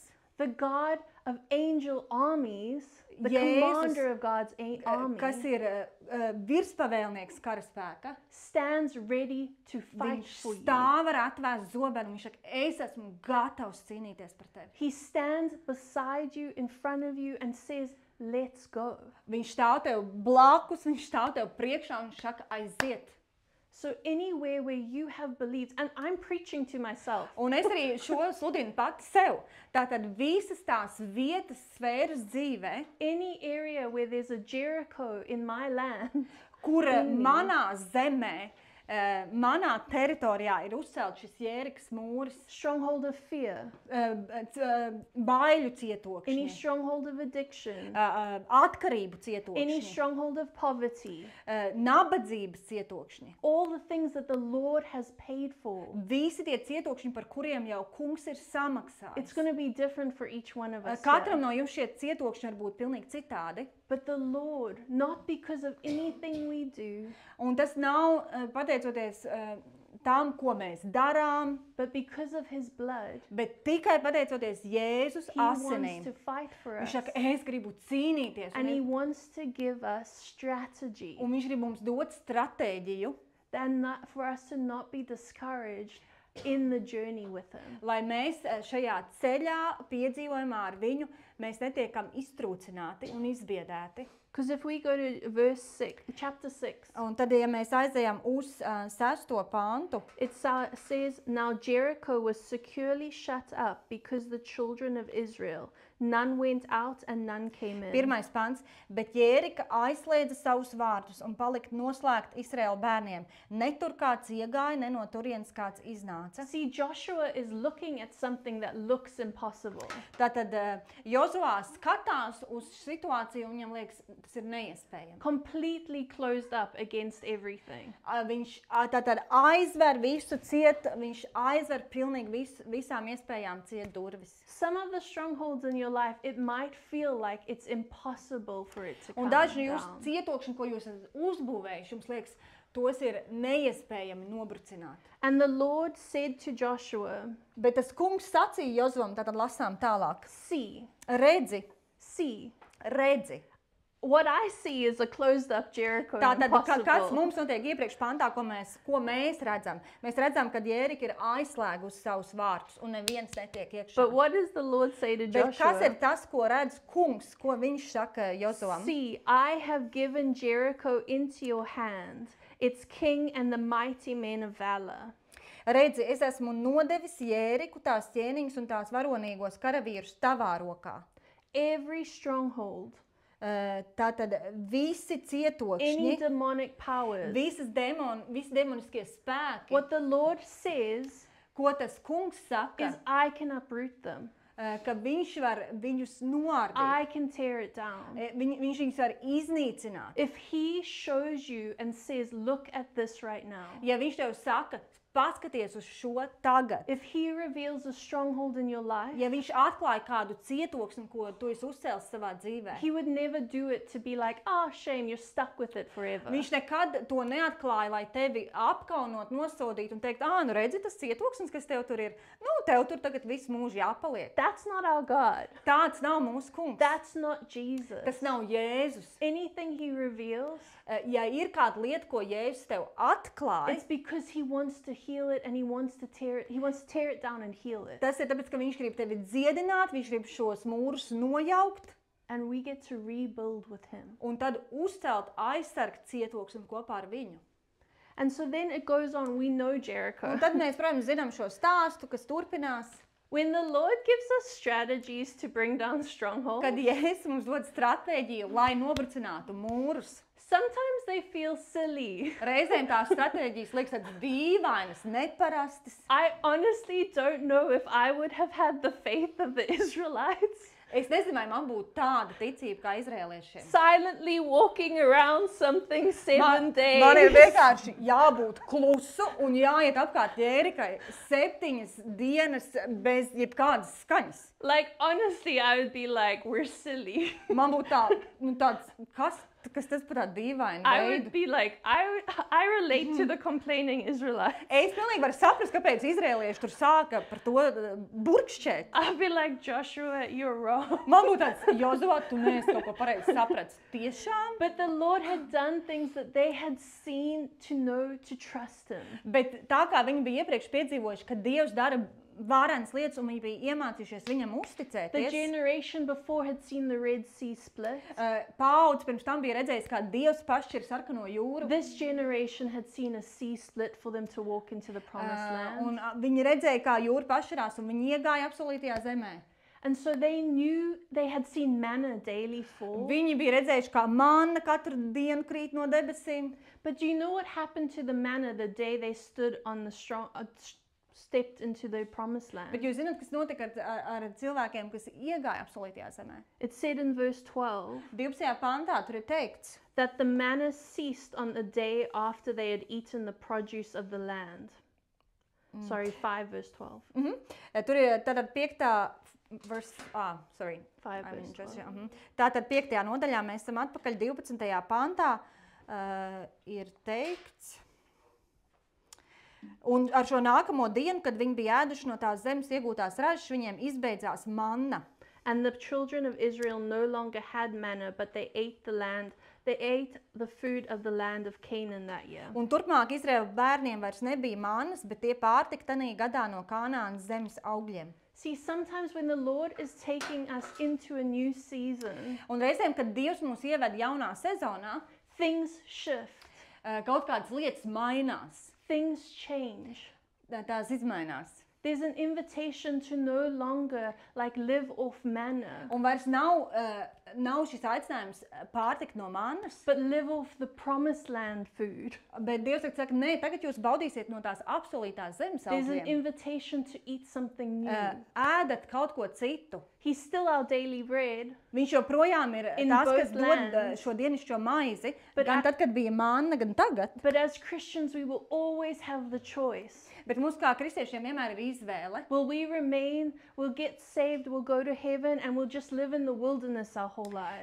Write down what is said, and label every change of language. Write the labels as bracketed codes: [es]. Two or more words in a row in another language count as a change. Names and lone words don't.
[en] the God of angel armies, the Jēzus, commander of God's army, [lv] kas ir virspavēlnieks karaspēka, [en] stands ready to fight [lv] viņš [en] for you. [lv] stāv ar atvēstu zobenu, viņš saka, es esmu gatavs cīnīties par tevi. [en] He stands beside you, in front of you, and says, let's go. [lv] Viņš stāv tev blakus, viņš stāv tev priekšā un viņš saka, aiziet. [en] So anywhere where you have believed, and I'm preaching to myself, [lv] Un es arī šo sludinu pati sev. Tātad visas tās vietas, sfēras dzīvē, [en] any area where there's a Jericho in my land, [lv] kur manā zemē, manā teritorijā ir uzcelts šis Jērikas mūris, [en] stronghold of fear, [lv] baiļu [en] any [lv] cietokšņi, [en] stronghold of addiction, [lv] atkarību [en] any [lv] cietokšņi, [en] stronghold of poverty, [lv] nabadzības cietokšņi. [en] all the things that the Lord has paid for. [lv] Visi tie cietokšņi, par kuriem jau kungs ir [en] It's [lv] samaksājis. [en] going to be different for each one of us. [lv] Katram [en] here. [lv] no jums šie cietokšņi var būt pilnīgi citādi. [en] But the Lord, not because of anything we do, [lv] Un tas nav pateicoties tam, ko mēs darām, [en] but because of His blood, [lv] bet tikai pateicoties Jēzus [en] He wants [lv] asinīm. [en] to fight for [lv] Viņš [en] us. [lv] saka, es gribu cīnīties, [en] And He wants to give us strategy. [lv] un viņš grib mums dot stratēģiju, [en] And not, for us to not be discouraged in the journey with Him. [lv] lai mēs šajā ceļā, piedzīvojumā ar viņu, mēs netiekam iztrūcināti un izbiedēti. [en] Because if we go to verse 6, chapter 6, [lv] Un tad, ja mēs aizejam uz 6. pantu, [en] it says, Now Jericho was securely shut up because the children of Israel, none went out and none came in. [lv] 1. pants, bet Jērika aizslēdza savus vārtus un palika noslēgt Izraēla bērniem. Ne tur kāds iegāja, ne no turienes kāds iznāca. [en] See, Joshua is looking at something that looks impossible. [lv] Tātad Jozuā skatās uz situāciju un viņam liekas, tas ir neiespējami. [en] Completely closed up against everything. [lv] Viņš tātad aizver visu ciet, viņš aizver pilnīgi visām iespējām ciet durvis. [en] Some of the strongholds in your life, it might feel like it's impossible for it to [lv] Un [en] come [lv] daži no jūsu [en] down. [lv] cietokšņi, ko jūs esat uzbūvējuši, jums liekas, tos ir neiespējami nobrucināt. [en] And the Lord said to Joshua, [lv] Bet tas kungs sacīja Jozuam, tātad lasām tālāk. [en] See, [lv] Redzi, [en] see, [lv] redzi, [en] what I see is a closed up Jericho. [lv] Tātad, kas [en] Impossible. [lv] mums notiek iepriekš pantā, ko mēs redzam? Mēs redzam, ka Jērika ir aizslēgusi savus vārtus un neviens netiek iekšā. [en] But what does the Lord say to [lv] Bet kas ir [en] Joshua? [lv] tas, ko redz kungs, ko viņš saka Jozuam? [en] See, I have given Jericho into your hand, its king and the mighty men of valor. [lv] Redzi, es esmu nodevis Jēriku, tās ķēniņus un tās varonīgos karavīrus tavā rokā. [en] Every stronghold, [lv] Tātad visi [en] any [lv] cietokšņi, [en] demonic powers, [lv] visi demoniskie spēki, [en] what the Lord says [lv] ko tas kungs saka, [en] is I can uproot them. [lv] ka viņš var viņus noardīt. [en] I can tear it down. [lv] Viņš viņus var iznīcināt. [en] If he shows you and says, look at this right now. [lv] Ja viņš tev saka, paskaties uz šo tagad. [en] If he reveals a stronghold in your life, [lv] Ja viņš atklāja kādu cietoksni, ko tu esi uzcēlis savā dzīvē, [en] he would never do it to be like, oh, shame, you're stuck with it forever. [lv] viņš nekad to neatklāja, lai tevi apkaunot, nosodītu un teikt, nu redzi, tas cietoksnis, kas tev tur ir, tev tur tagad visu mūžu jāpaliek. [en] That's not our God. [lv] Tāds nav mūsu kungs. [en] That's not Jesus. [lv] Tas nav Jēzus. [en] Anything he reveals, [lv] Ja ir kāda lieta, ko Jēzus tev atklāja, [en] it's because he wants to heal it and he wants to tear it down and heal it. [lv] tas ir tāpēc, ka viņš grib tevi dziedināt, viņš grib šos mūrus nojaukt [en] And we get to rebuild with him. [lv] un tad uzcelt, aizsargt cietoksni kopā ar viņu. [en] And so then it goes on, we know Jericho. [lv] Un tad mēs, protams, zinām šo stāstu, kas turpinās, [en] When the Lord gives us strategies to bring down strongholds, [lv] kad Jēzus mums dod stratēģiju, lai nobrucinātu mūrus. [en] sometimes they feel silly. [lv] Reizēm tās stratēģijas liekas tādas dīvainas, neparastas. [en] I honestly don't know if I would have had the faith of the Israelites. [lv] Es nezinu, vai man būtu tāda ticība kā izrēliešiem. [en] Silently walking around something 7 days. [lv] Man ir vienkārši jābūt klusu un jāiet apkārt Jērikai 7 dienas bez jebkādas skaņas. [en] Like, honestly, I would be like, we're silly. [lv] Man būtu tāds, kas tas par tādu dīvainu [en] I would [lv] veidu. [en] be like, I relate to the complaining Israelites. [lv] Es pilnīgi varu saprast, kāpēc izrēlieši tur sāka par to burkšķēt. [en] I'd be like, Joshua, you're wrong. [lv] Man būtu tāds, Jozua, tu neesi kaut ko pareizi sapratis. Tiešām? [en] But the Lord had done things that they had seen to know to trust him. [lv] Bet tā kā viņi bija iepriekš piedzīvojuši, ka Dievs dara vārenas lietas un viņi bija iemācījušies viņam [en] The [lv] uzticēties. [en] generation before had seen the Red Sea split. [lv] Paudze pirms tam bija redzējis, kā Dievs pašķir sarkano jūru. [en] This generation had seen a sea split for them to walk into the promised land. [lv] Un viņi redzēja, kā jūra pašķirās un viņi iegāja apsolītajā zemē. [en] And so they knew they had seen manna daily fall. [lv] Viņi bija redzējuši, kā manna katru dienu krīt no debesīm. [en] But do you know what happened to the manna the day they stood on the stepped into the promised land? [lv] Bet jūs zināt, kas notika ar cilvēkiem, kas iegāja apsolītajā zemē? [en] It said in verse 12 [lv] 12. pantā tur ir teikts, [en] that the manna ceased on the day after they had eaten the produce of the land. Sorry, 5 verse 12. [lv] Tur ir tātad 5. [en] verse, 5 I verse mean, 12. [lv] Tātad 5. nodaļā mēs esam atpakaļ 12. pantā, ir teikts, un ar šo nākamo dienu, kad viņi bija ēduši no tās zemes iegūtās ražas, viņiem izbeidzās manna. [en] And the children of Israel no longer had manna, but they ate the food of the land of Canaan that year. [lv] Un turpmāk Izraēla bērniem vairs nebija mannas, bet tie pārtika tanī gadā no Kanānas zemes augļiem. [en] See, sometimes when the Lord is taking us into a new season, [lv] Un reizēm, kad Dievs mūs ieved jaunā sezonā, [en] things shift, [lv] kaut kādas lietas mainās, [en] things change. [lv] tās izmainās. [en] There's an invitation to no longer like live off manna, [lv] Un vairs nav šis aicinājums pārtikt no mannas, [en] but live off the promised land food. [lv] bet Dievs saka, nē, tagad jūs baudīsiet no tās apsolītās zemes [en] There's an [lv] augļiem. [en] invitation to eat something new. [lv] Ēdat kaut ko citu. [en] He's still our daily bread, [lv] Viņš joprojām ir [en] In [lv] tas, [en] both [lv] kas dod [en] lands. [lv] šo dienišķo maizi, [en] But [lv] gan [en] I- [lv] tad, kad bija manna, gan tagad. [en] but as Christians we will always have the choice. [lv] Bet mums kā kristiešiem vienmēr ir izvēle. [en] Will we remain, we'll get saved, we'll go to heaven, and we'll just live in the wilderness our whole lives?